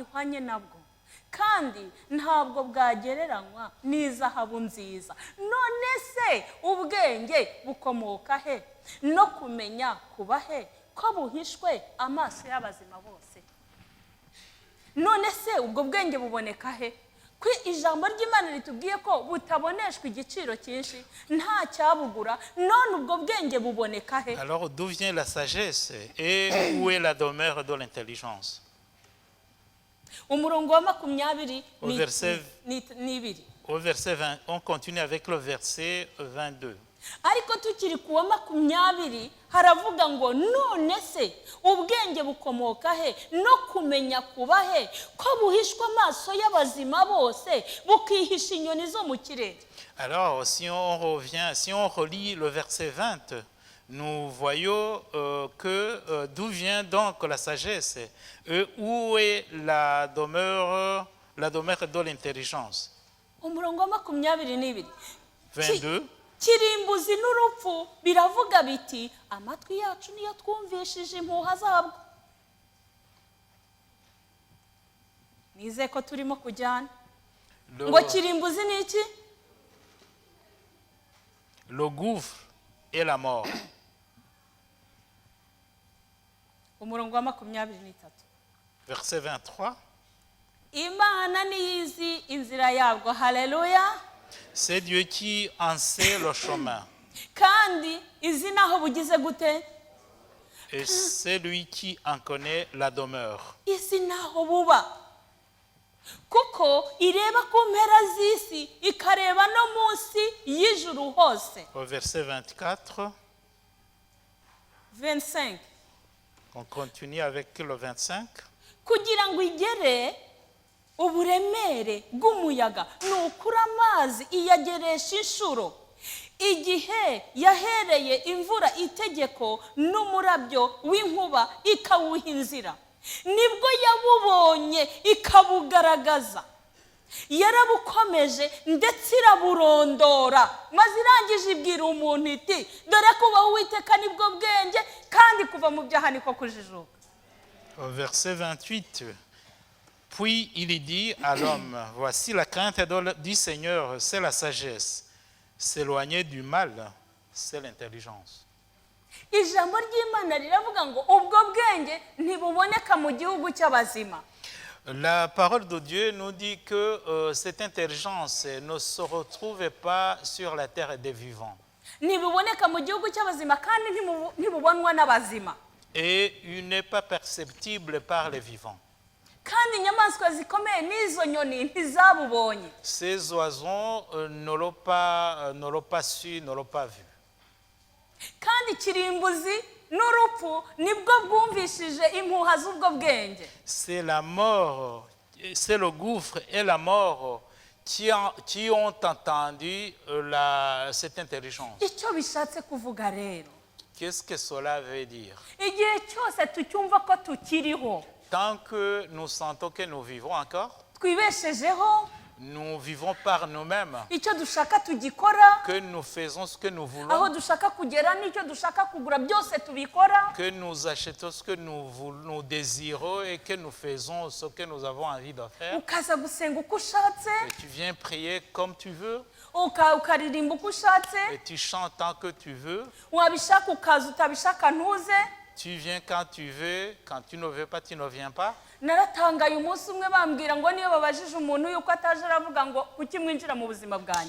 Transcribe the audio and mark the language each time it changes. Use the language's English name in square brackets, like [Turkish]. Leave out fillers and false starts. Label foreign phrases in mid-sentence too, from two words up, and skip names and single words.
[Kinyarwanda] ihwanye nabwo kandi ntabwo bwagereranywa n'izahabu nziza none se ubwenge bukomoka he no kumenya kuba he ko buhishwe amaso y'abazima bose none se ubwo bwenge buboneka he ko ijambo ry'Imana ritubwiye ko butaboneshwa igiciro cyinshi nta cyabugura none ubwo bwenge buboneka he [French] Alors d'où vient la sagesse et où est la demeure de l'intelligence? [Kinyarwanda] umurongo wa 20 [French] Au verset [Kinyarwanda] n'ibiri [French] Au verset 20, on continue avec le verset 22. [Kinyarwanda] ariko tukiri ku wa 20 haravuga ngo none se ubwenge bukomoka he no kumenya kuba he ko buhishwa amaso y'abazima bose bukihisha inyoni zo mu kirere. [French] Alors, si on relit le verset 20, nous voyons que d'où vient donc la sagesse et où est la demeure de l'intelligence. [Kinyarwanda] umurongo wa 22 22. kirimbuzi n'urupfu biravuga biti amatwi yacu niyo twumvishije impuha zabwo. Nize ko turimo kujyana ngo kirimbuzi ni iki? [French] Le gouffre et la mort. [Kinyarwanda] umurongo wa 23. [French] Verset 23. [Kinyarwanda] Imana niyizi inzira yabwo. Haleluya. [French] C'est Dieu qui en sait le chemin. [Kinyarwanda] Kandi izi naho bugize gute? [French] Et c'est lui qui en connaît la demeure. [Kinyarwanda] Izi naho buba. Kuko ireba ku mpera z'isi ikareba no munsi y'ijuru hose. [French] Au verset 24. 25. On continue avec le 25. [Kinyarwanda] Kugira ngo igere uburemere bw'umuyaga nukura amazi iyageresha inshuro igihe yahereye imvura itegeko n'umurabyo w'inkuba ikawuha inzira nibwo yabubonye ikabugaragaza yarabukomeje ndetse iraburondora maze irangije ibwira umuntu iti dore kubaho Uwiteka nibwo bwenge kandi kuva mu byaha niko kujijuka. [French] Au verset 28. Puis il dit à l'homme, voici la crainte du Seigneur, c'est la sagesse. S'éloigner du mal, c'est l'intelligence. [Kinyarwanda] Ijambo ry'Imana riravuga ngo ubwo bwenge ntibuboneka mu gihugu cy'abazima. [French] La parole de Dieu nous dit que cette intelligence ne se retrouve pas sur la terre des vivants. [Kinyarwanda] Ntibuboneka mu gihugu cy'abazima kandi ntibubonwa n'abazima. [French] Et il n'est pas perceptible par les vivants. [Kinyarwanda] Kandi inyamaswa zikomeye n'izo nyoni ntizabubonye. [French] Ces oiseaux ne l'ont pas su, ne l'ont pas vu. [Kinyarwanda] Kandi kirimbuzi n'urupfu nibwo bwumvishije impuha z'ubwo bwenge. [French] C'est la mort, c'est le gouffre et la mort qui ont entendu cette intelligence. [Kinyarwanda] Icyo bishatse kuvuga rero. [French] Qu'est-ce que cela veut dire? [Kinyarwanda] Igihe cyose tucyumva ko tukiriho. [French] Tant que nous sentons que nous vivons encore, [Kinyarwanda] twibeshejeho, [French] nous vivons par nous-mêmes, [Kinyarwanda] icyo dushaka tugikora, [French] que nous faisons ce que nous [Kinyarwanda] aho [French] voulons, [Kinyarwanda] dushaka kugera n'icyo dushaka kugura byose tubikora, [French] que nous achetons ce que nous désirons et que nous faisons ce que nous avons envie de faire. [Kinyarwanda] ukaza gusenga uko ushatse, [French] Et tu viens prier comme tu veux, [Kinyarwanda] ukaririmba uko ushatse, [French] et tu chantes tant que tu veux. [Kinyarwanda] wabishaka ukaza utabishaka ntuze. [French] Tu viens quand tu veux, quand tu ne veux pas, tu ne viens pas. [Kinyarwanda] Naratangaye umunsi umwe bambwira ngo niyo babajije umuntu yuko ataje aravuga ngo kuki mwinjira mu buzima bwanjye.